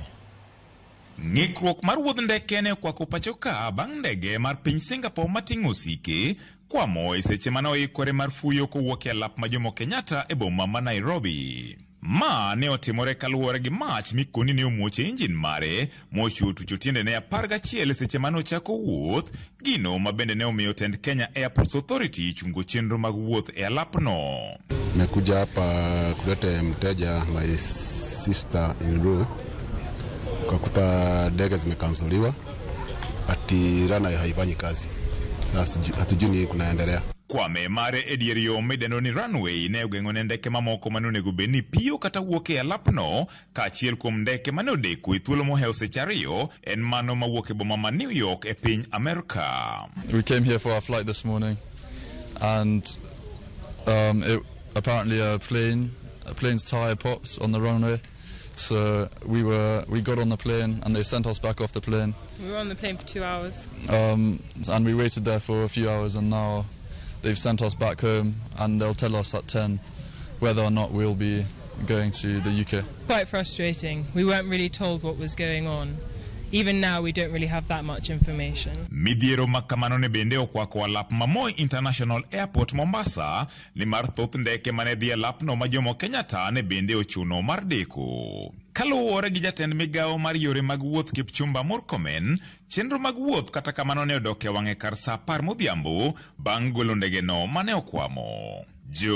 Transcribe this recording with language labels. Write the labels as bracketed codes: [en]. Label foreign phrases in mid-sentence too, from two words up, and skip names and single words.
[luo] Ng'ikruok mar wuodh ndeke ne okwako pacho ka bang' ndege mar piny Singapore mating'o osike kwamo e seche mane oikore mar fuyo kowuok e lap ma Jomo Kenyatta e boma ma Nairobi. Ma ne otimore kaluwore gi mach mikoni ne omuoche injin mare mochuo tucho tiende ne 11 seche mane ochako wuoth, gino ma bende ne omiyo tend Kenya Airports Authority chungo chenro mag wuoth e alapno. [sw] Nimekuja hapa kuleta mteja [en] my sister in law. [sw] Kakuta ndege zimekansoliwa, ati rana haifanyi kazi. Sasa hatujui ni kunaendelea. [luo] Kwame mare edierio medeno ni runway ne ogeng'o ne ndeke mamoko manonego bed ni piyo kata wuok e alapno, kaachiel kuom ndeke mane odeko e thuolo mohewo seche ariyo en mano mawuok e boma ma New York e piny Amerika. [en] We came here for our flight this morning and apparently a plane's tire popped on the runway. So we got on the plane and they sent us back off the plane. We were on the plane for 2 hours. And we waited there for a few hours and now they've sent us back home and they'll tell us at 10 whether or not we'll be going to the UK. Quite frustrating. We weren't really told what was going on. Even now, we don't really have that much information. [luo] Midhiero makamano ne bende okwako alap ma Moi International Airport Mombasa ni mar thoth ndeke mane dhi alapno ma Jomo Kenyatta ne bende ochuno mar deko. Kaluwore gi jatend migawo mar yore mag wuoth Kipchumba Murkomen, chenro mag wuoth kata kamano ne odok e wang'e kar sa 10 modhiambo bang' golo ndegeno mane okwamo.